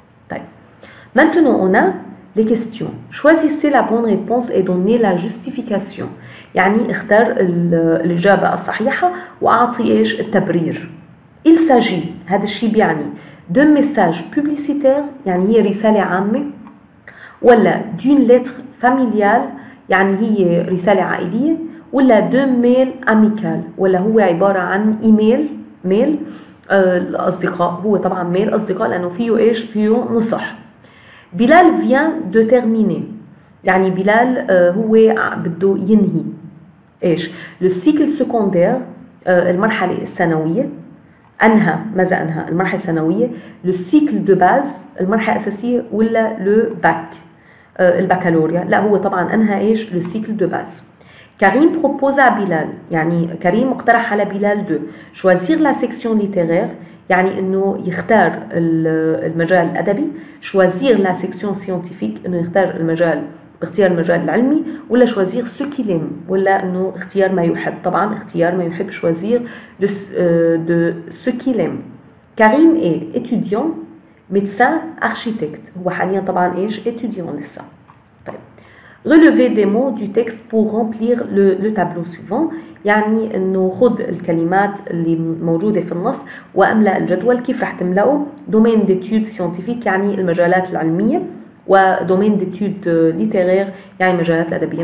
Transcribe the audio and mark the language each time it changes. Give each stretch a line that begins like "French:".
Arabic: طيب،
French: maintenant on a les questions. Choisissez la bonne réponse et donnez la justification.
Arabic: يعني اختار الإجابة الصحيحة وأعطي إيش التبرير.
French: il s'agit،
Arabic: هذا الشيء بيعني
French: de message publicitaire،
Arabic: يعني هي رسالة عامة، ولا
French: d'une lettre familiale،
Arabic: يعني هي رسالة عائلية، ولا
French: de mail amical،
Arabic: ولا هو عبارة عن إيميل، ميل الأصدقاء. هو طبعا ميل أصدقاء لأنه فيه إيش؟ فيه نصح. بلال
French: vient de terminer،
Arabic: يعني بلال هو بده ينهي إيش؟
French: le cycle secondaire،
Arabic: المرحلة الثانوية. أنهى، ماذا أنهى؟ المرحلة الثانوية.
French: le cycle de base،
Arabic: المرحلة الأساسية، ولا le bac، البكالوريا. لا، هو طبعا أنهى إيش؟
French: le cycle de base.
Arabic: كريم propose à بلال، يعني كريم اقترح على بلال
French: de choisir la section littéraire،
Arabic: يعني إنه يختار المجال الأدبي.
French: choisir la section scientifique،
Arabic: إنه يختار المجال، باختيار المجال العلمي، ولا
French: choisir ce qu'il aime،
Arabic: ولا إنه اختيار ما يحب. طبعا اختيار ما يحب،
French: choisir de ce qu'il aime. كريم est étudiant، médecin، architecte.
Arabic: هو حاليا طبعا إيش؟ étudiant لسه. طيب،
French: relevez des mots du texte pour remplir le tableau suivant،
Arabic: يعني إنه خد الكلمات اللي موجودة في النص وأملأ الجدول. كيف رح تملأه؟
French: domaine d'études scientifiques،
Arabic: يعني المجالات العلمية، ودومين
French: d'études littéraires،
Arabic: يعني المجالات الأدبية.